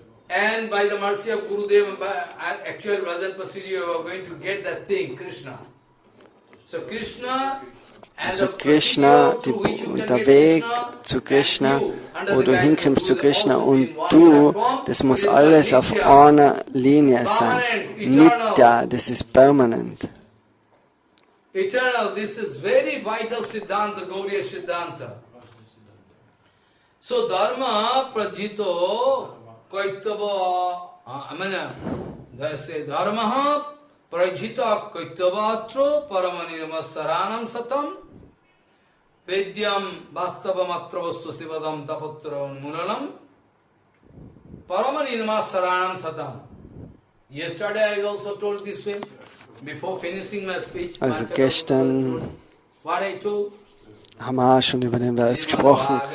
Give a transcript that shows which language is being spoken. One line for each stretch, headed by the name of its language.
English: And by the mercy of Gurudev, actual Bhajan procedure, you are going to get that thing, Krishna. So Krishna,
German: Also Krishna, der Weg zu Krishna, wo du hinkommst zu Krishna und du, das muss alles auf einer Linie sein. Nitya, das ist permanent.
English: Eternal, this is very vital Siddhanta, Gauriya Siddhanta.
Sanskrit: So Dharma projjhita-kaitava, they say Dharma projjhita-kaitava Parama nigama-saranam satam. Vedyam Bastava Matravastu Sivadam Tapatra Mulanam Paramanima Saranam Satam.
English: Yesterday I also told this way, before finishing my speech.
German: Also gestern
English: what I told.
German: haben wir schon über den Vers gesprochen.